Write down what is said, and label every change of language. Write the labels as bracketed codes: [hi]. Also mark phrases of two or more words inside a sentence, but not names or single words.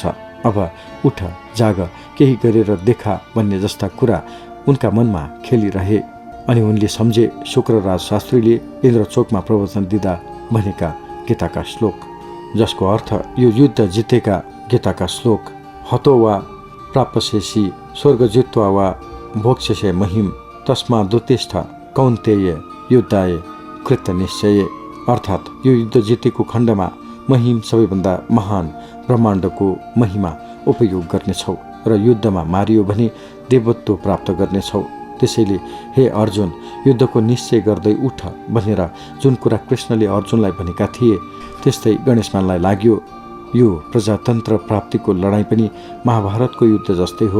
[ne] अब उठ, जाग, केही गरेर देखा भन्ने जस्ता कुरा उनका मनमा खेलिरहे। अनि उनले सम्झे शुक्रराज शास्त्रीले इन्द्रचोकमा प्रवचन दिँदा भनेका गीताका श्लोक, जसको अर्थ यो युद्ध जितेका गीताका श्लोक, [sa] हतो वा प्राप्स्यसि स्वर्ग जित्वा वा भोक्ष्यसे महिम तस्मादुत्तिष्ठ कौन्तेय युद्धाय कृत निश्चय। [ne] अर्थात् यो युद्ध जितेको खण्डमा महिम सबैभन्दा महान ब्रह्माण्डको महिमा उपयोग गर्नेछौ र युद्धमा मारियो भने देवत्व प्राप्त गर्नेछौ। त्यसैले हे अर्जुन, युद्धको निश्चय गर्दै उठ भनेर जुन कुरा कृष्णले अर्जुनलाई भनेका थिए, त्यस्तै गणेशमानलाई लाग्यो यो प्रजातन्त्र प्राप्तिको लडाईँ पनि महाभारतको युद्ध जस्तै हो।